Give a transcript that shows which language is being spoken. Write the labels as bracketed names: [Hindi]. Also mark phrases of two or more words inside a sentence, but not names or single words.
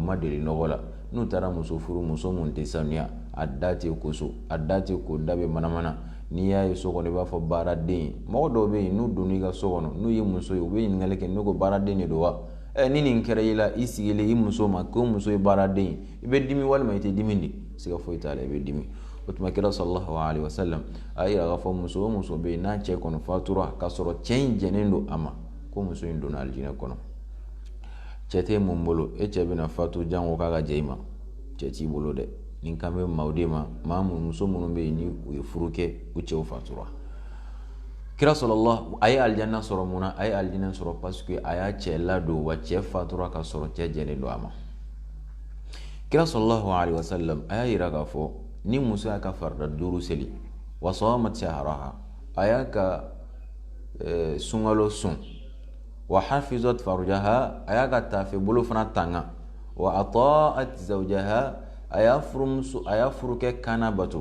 [Bambara] ma deli nɔgɔ la n'u taara muso furu muso mun tɛ sanuya a da tɛ ko so a da tɛ ko da bɛ manamana n'i y'a ye so kɔnɔ i b'a fɔ baaraden mɔgɔ dɔw bɛ yen n'u donna i ka so kɔnɔ n'u ye muso ye u bɛ ɲininkali kɛ n'u ko baaraden de don wa ni nin kɛra i la i sigilen i muso ma ko muso ye baaraden i bɛ dimi walima i tɛ dimi de siga foyi t'a la i bɛ dimi o tuma kira [Arabic] صلى الله عليه وسلم [Bambara] a yira k'a fɔ muso o muso bɛ yen n'a cɛ kɔni fatura k'a sɔrɔ cɛ in jɛnnen don a ma ko muso in donna alijinɛ kɔnɔ. Cɛ tɛ mun bolo e cɛ bɛna fatu jango k'a ka jɛ i ma, cɛ t'i bolo dɛ. Ni kan bɛ maaw de ma maa muso minnu bɛ yen ni u ye furu kɛ u cɛw fatura. Kira sallallahu a ye alijanna sɔrɔ mun na? A ye alijanna sɔrɔ [French] parce que [Bambara] a y'a cɛ ladon wa cɛ fatura ka sɔrɔ cɛ jɛnnen don a ma. Kira [Arabic] صلى الله عليه وسلم [Bambara] a y'a yira k'a fɔ ni muso y'a ka farida 5 seli [Arabic] وصامت شهرها, [Bambara] a y'a ka sunkalo sun, [Arabic] وحفظت فرجها, [Bambara] a y'a ka tafe bolo fana tanga, [Arabic] وأطاعت زوجها, [Bambara] a y'a furu kɛ kana bato.